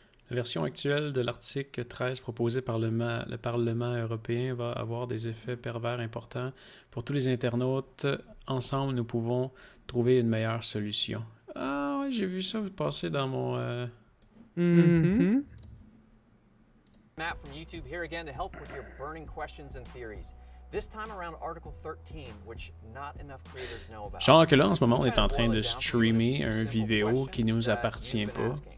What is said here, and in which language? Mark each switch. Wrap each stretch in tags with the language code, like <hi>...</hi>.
<fr>La version actuelle de l'article 13 proposé par le Parlement européen va avoir des effets pervers importants pour tous les internautes. Ensemble, nous pouvons trouver une meilleure solution. Ah ouais, j'ai vu ça passer dans mon...</fr> <en>Matt from YouTube here again to help with your burning questions and theories. This time around Article 13, which not enough creators know about.</en> <fr>Genre que là, en ce moment, on est en train de streamer une vidéo qui nous appartient pas.</fr>